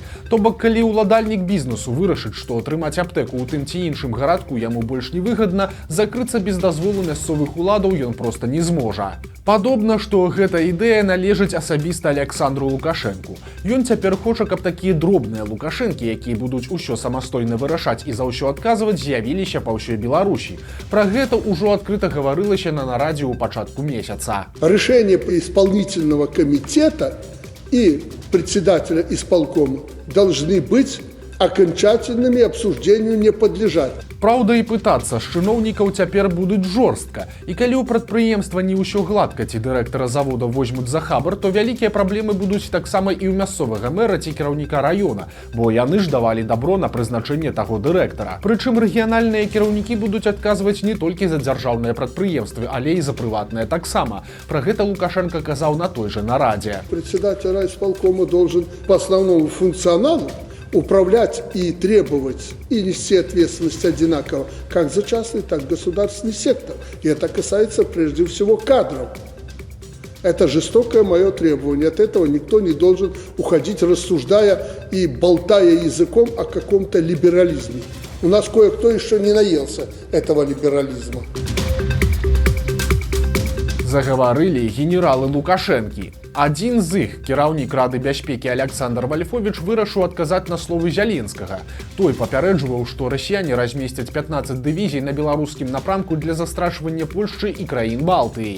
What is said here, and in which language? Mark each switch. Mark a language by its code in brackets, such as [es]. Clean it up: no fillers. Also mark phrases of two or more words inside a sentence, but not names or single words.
[be] То бок, калі ўладальнік бізнесу вырашыць, што атрымаць аптэку ў тым ці іншым гарадку яму больш невыгадна, закрыцца без дазволу мясцовых уладаў ён проста не зможа. Падобна, што гэта ідэя належыць асабіста Александру Лукашэнку. Ён цяпер хоча, каб такія дробныя лукашэнкі, якія будуць усё самастойна вырашаць і за ўсё адказваць, з'явіліся па ўсёй Беларусі. Пра гэта ўжо адкрыта гаварылася на нарадзе ў пачатку месяца. [ru] Решение исполнительного комитета и председателя исполкома должны быть окончательными, обсуждению не подлежать. [be] Праўда, і пытацца з чыноўнікаў цяпер будуць жорстка. І калі ў прадпрыемства не ўсё гладка ці дырэктара завода возьмуць за хабар, то вялікія праблемы будуць таксама і ў мясцовага мэра ці кіраўніка раёна, бо яны ж давалі дабро на прызначэнне таго дырэктара. Прычым рэгіянальныя кіраўнікі будуць адказваць не толькі за дзяржаўныя прадпрыемствы, але і за прыватныя таксама. Пра гэта Лукашенко казаў на той жа нарадзе. [ru] Председатель райисполкома должен по основному функционалу управлять и требовать, и нести ответственность одинаково, как за частный, так и государственный сектор. И это касается прежде всего кадров. Это жестокое мое требование. От этого никто не должен уходить, рассуждая и болтая языком о каком-то либерализме. У нас кое-кто еще не наелся этого либерализма. [be] Загаварылі генералы Лукашэнкі. Адзін з іх, кіраўнік Рады бяспекі Александр Вальфовіч, вырашыў адказаць на словы Зяленскага. Той папярэджваў, што расіяне размесцяць 15 дывізій на беларускім напрамку для застрашвання Польшчы і краін Балтыі.